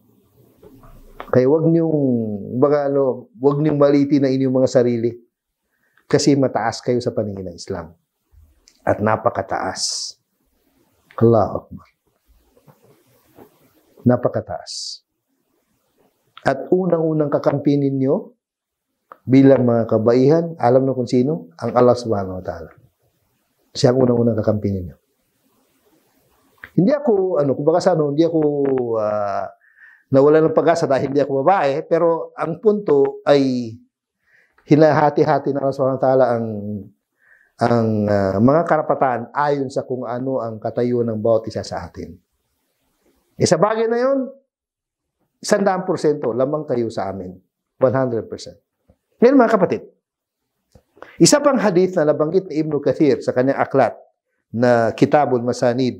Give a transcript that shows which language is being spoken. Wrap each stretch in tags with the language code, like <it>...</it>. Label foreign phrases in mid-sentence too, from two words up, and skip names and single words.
<tl>Kaya wag niyong malitin na inyong mga sarili kasi mataas kayo sa paningin ng Islam. At napakataas.</tl> <ar>الله أكبر.</ar> <tl>Napakataas. At unang-unang kakampi ninyo bilang mga kabaihan, alam na kung sino? Ang Allah</tl> <ar>سبحانه وتعالى.</ar> <tl>Siya ang unang-unang kakampi ninyo. Hindi ako, hindi ako nawala ng pag-asa dahil hindi ako babae, pero ang punto ay hinahati-hati na Allah</tl> <ar>سبحانه وتعالى</ar> <tl>ang mga karapatan ayon sa kung ano ang katayuan ng bawat isa sa atin. Sa bagay na yun, 100% lamang kayo sa amin. 100%. Ngayon mga kapatid, Isa pang hadith na nabanggit ni Ibn Kathir sa kanyang aklat na Kitabul Masanid.</tl>